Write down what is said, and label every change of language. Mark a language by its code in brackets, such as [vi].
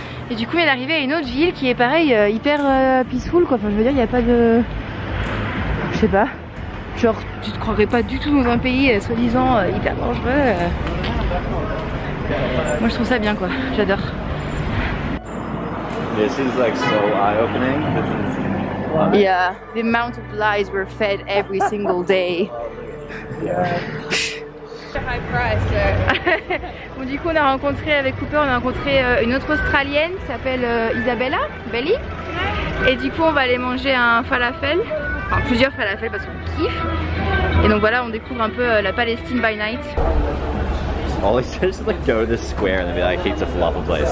[fr] Et du coup on est arrivé à une autre ville qui est pareil, hyper peaceful quoi, enfin je veux dire il n'y a pas de... Je sais pas, genre tu te croirais pas du tout dans un pays soi-disant hyper dangereux. Moi je trouve ça bien quoi, j'adore. [en] This is like so eye-opening. Yeah, the amount of lies we're fed every single day. [fr] Bon, du coup, on a rencontré avec Cooper, on a rencontré une autre Australienne qui s'appelle Isabella, Belly. Et du coup, on va aller manger un falafel, enfin plusieurs falafels parce qu'on kiffe. Et donc voilà, on découvre un peu la Palestine by night. [en] All he says is like go to this square and then be like, he's a falafel place.